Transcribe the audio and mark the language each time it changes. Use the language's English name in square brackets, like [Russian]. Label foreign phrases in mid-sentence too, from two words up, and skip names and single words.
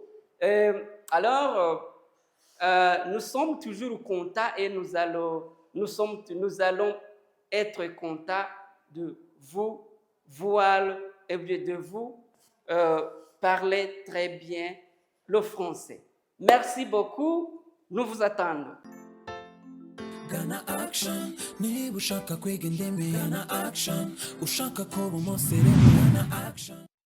[French] Alors, nous sommes toujours contents et nous allons être contents de vous voir et de vous parler très bien le français. Merci beaucoup. Nous vous attendons. [Kinyarwanda] Gana action, niba ushaka kwiga indimi Gana action, ushaka kuba umusirimu Gana action.